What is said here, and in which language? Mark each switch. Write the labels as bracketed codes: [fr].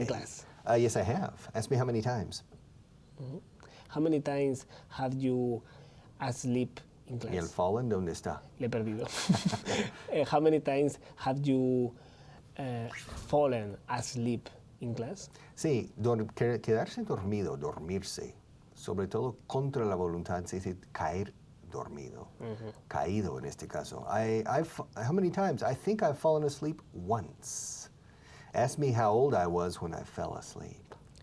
[en] in class? Yes, I have. Ask me how many times. How many times have you asleep in class? [es] ¿Y el fallen dónde está? Le he perdido. [en] How many times have you fallen asleep in class? [es] Sí, quedarse dormido, dormirse, sobre todo contra la voluntad, se dice caer dormido, caído en este caso. [en] How many times? I think I've fallen asleep once. Ask me how old I was when I fell asleep.